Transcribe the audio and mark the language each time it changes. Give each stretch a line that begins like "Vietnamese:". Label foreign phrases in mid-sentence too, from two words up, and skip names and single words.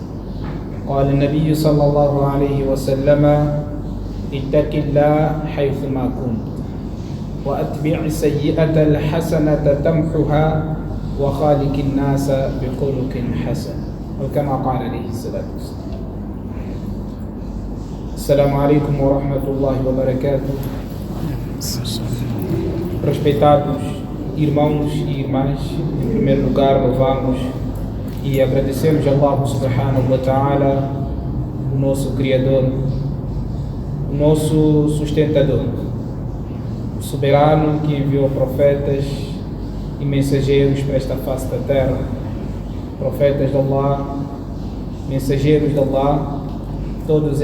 Arabic: قال النبي صلى الله عليه وسلم اتق الله حيثما كنت وأتبع السيئة الحسنة تمحها وخالق الناس بخلق حسن وكما قال عليه الصلاة والسلام. السلام عليكم ورحمة الله وبركاته.
Portuguese: Respeitados irmãos e irmãs, em primeiro lugar louvamos e agradecemos a
Arabic: الله سبحانه وتعالى,
Portuguese: o nosso Criador, o nosso sustentador, o soberano que enviou profetas e mensageiros para esta face da terra, profetas de Allah, mensageiros de Allah, todos